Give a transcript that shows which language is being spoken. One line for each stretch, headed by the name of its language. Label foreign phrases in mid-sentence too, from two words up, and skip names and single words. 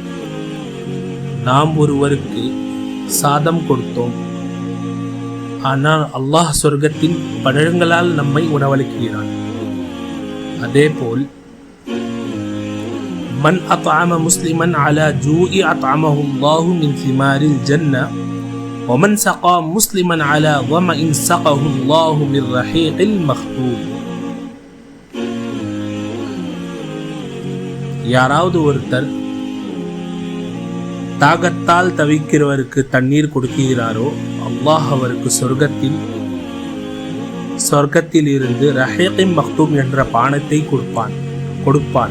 Tamil: நாம் ஒருவருக்கு சாதம் கொடுத்தோம், ஆனால் அல்லாஹ் சொர்க்கத்தின் பழங்களால் நம்மை உணவளிக்கிறான்.
Arabic: அதேபோல் من أطعم مسلما على جوع أطعمه الله من ثمار الجنة ومن سقى مسلما على ظمأ سقه الله من رحيق المختوم.
Tamil: யாராவது ஒருத்தர் தாகத்தால் தவிக்கிறவருக்கு தண்ணீர் கொடுக்கிறாரோ அல்லாஹ் அவருக்கு சொர்க்கத்தில் இருந்து
Arabic: رحيق مختوم
Tamil: என்ற பானத்தை கொடுப்பான்.